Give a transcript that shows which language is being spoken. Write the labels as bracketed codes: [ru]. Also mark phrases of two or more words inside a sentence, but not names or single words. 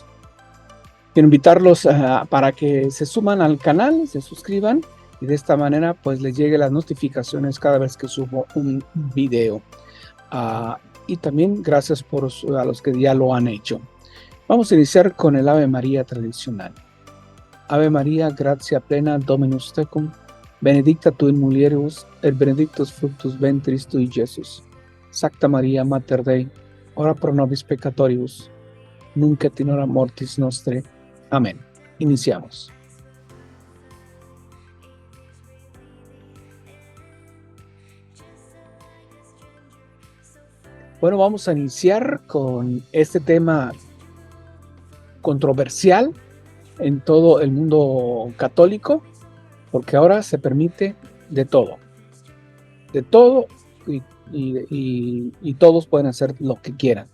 [es] Quiero invitarlos para que se suman al canal, se suscriban y de esta manera pues les lleguen las notificaciones cada vez que subo un video. Y también gracias a los que ya lo han hecho. Vamos a iniciar con el Ave María tradicional. [la] Ave María, gratia plena, Dominus tecum, benedicta tu in mulieribus, et benedictus fructus ventris tui, Jesús. Sacta Maria, Mater Dei, ora pro nobis peccatoribus, nunc et in hora mortis nostre. [es] Amén. Iniciamos. Bueno, vamos a iniciar con este tema controversial en todo el mundo católico, porque ahora se permite de todo y todos pueden hacer lo que quieran.